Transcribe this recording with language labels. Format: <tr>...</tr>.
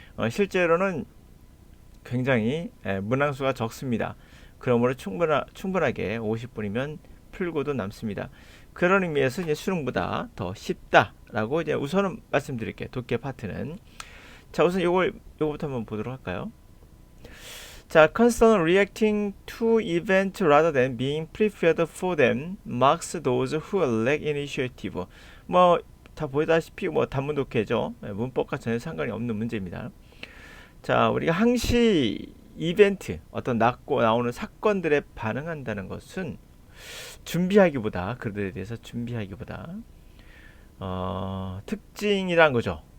<ko>실제로는 굉장히 문항수가 적습니다. 그러므로 충분하게 50분이면 풀고도 남습니다. 그런 의미에서 이제 수능보다 더 쉽다라고 이제 우선은 말씀드릴게요. 독해 파트는. 자, 우선 요거부터 한번 보도록 할까요?</ko> <en>자, constant reacting to event rather than being prepared for them marks those who lack initiative.</en> <ko>뭐 다 보다시피 뭐 단문 독해죠. 문법과 전혀 상관이 없는 문제입니다. 자, 우리가 항시 이벤트, 어떤 낮고 나오는 사건들에 반응한다는 것은 준비하기보다, 그들에 대해서 준비하기보다 특징이란 거죠.</ko>